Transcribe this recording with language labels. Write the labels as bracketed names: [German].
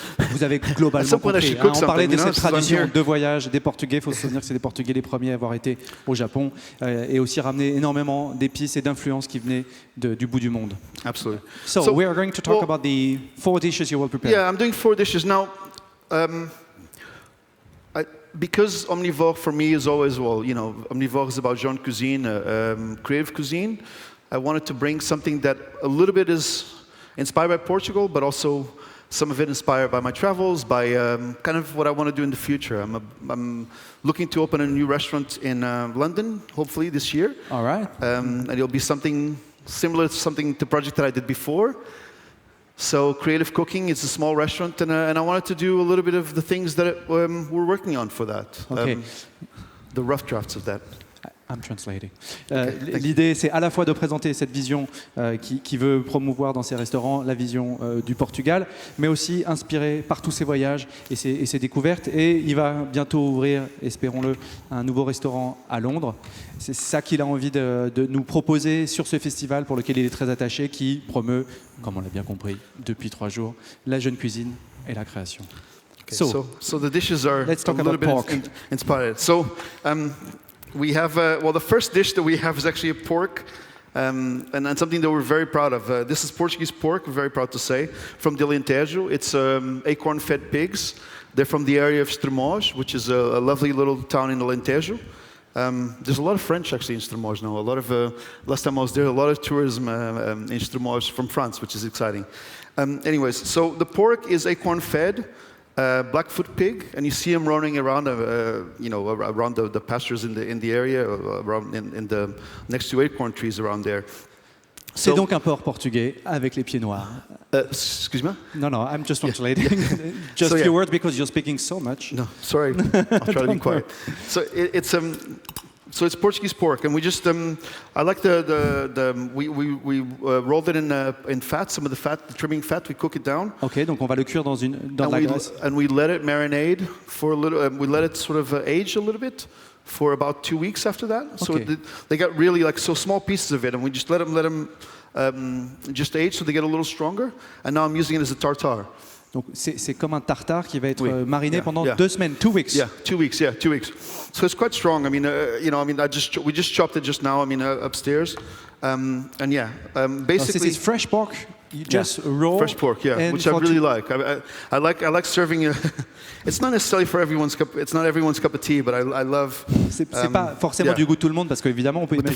[French] Vous avez globalement compris. On parlait de cette tradition de voyage des Portugais. Il faut se souvenir que c'est les Portugais les premiers à avoir été au Japon, et aussi ramener énormément d'épices et d'influences qui venaient du bout du monde. [English] Absolutely. So we are going to talk about the 4 dishes you will prepare. Yeah, I'm doing 4 dishes now. Because Omnivore for me is always, Omnivore is about [French] Jeune cuisine, [English] creative cuisine. I wanted to bring something that a little bit is inspired by Portugal, but also some of it inspired by my travels, by kind of what I want to do in the future. I'm looking to open a new restaurant in London, hopefully this year. All right. And it'll be something similar to the project that I did before. So creative cooking, it's a small restaurant, and I wanted to do a little bit of the things that we're working on for that. Okay. The rough drafts of that. I'm translating. [French] L'idée, c'est à la fois de présenter cette vision qui veut promouvoir dans ses restaurants la vision du Portugal, mais aussi inspiré par tous ses voyages et ses découvertes. Et il va bientôt ouvrir, espérons-le, un nouveau restaurant à Londres. C'est ça qu'il a envie de nous proposer sur ce festival pour lequel il est très attaché, qui promeut, comme on l'a bien compris depuis 3 jours, la jeune cuisine et la création. [English] Okay, so the dishes are let's talk a little about bit pork. Inspired. So we have, the first dish that we have is actually a pork, and something that we're very proud of. This is Portuguese pork, we're very proud to say, from the Alentejo. It's acorn-fed pigs. They're from the area of Estremoz, which is a lovely little town in Alentejo. There's a lot of French actually in Estremoz now. A lot of, last time I was there, a lot of tourism in Estremoz from France, which is exciting. Anyways, so the pork is acorn-fed. Blackfoot pig, and you see him running around, around the pastures in the area, around in the next to acorn trees around there. [French] C'est donc un porc portugais avec les pieds noirs. [English] Excuse me? No, I'm just translating. Just a few words because you're speaking so much. No, sorry. I'll try to be quiet. So it's So it's Portuguese pork, and we just I like we rolled it in fat. Some of the fat, the trimming fat, we cook it down. [French] Ok, donc on va le cuire dans la graisse. [English] And we let it marinade for a little. We let it sort of age a little bit for about 2 weeks after that. So they got really like small pieces of it, and we just let them just age so they get a little stronger. And now I'm using it as a tartare. [French] Donc c'est comme un tartare qui va être mariné pendant 2 semaines, [English] 2 weeks. Yeah, 2 weeks. Yeah, 2 weeks. So it's quite strong. I mean, we just chopped it just now. I mean, upstairs, and basically. This is fresh pork. You just raw. Fresh pork, which I really like. I like serving. It's not necessarily for everyone's cup. It's not everyone's cup of tea, but I love. [French] C'est pas forcément du goût de tout le monde parce qu'évidemment on peut imaginer.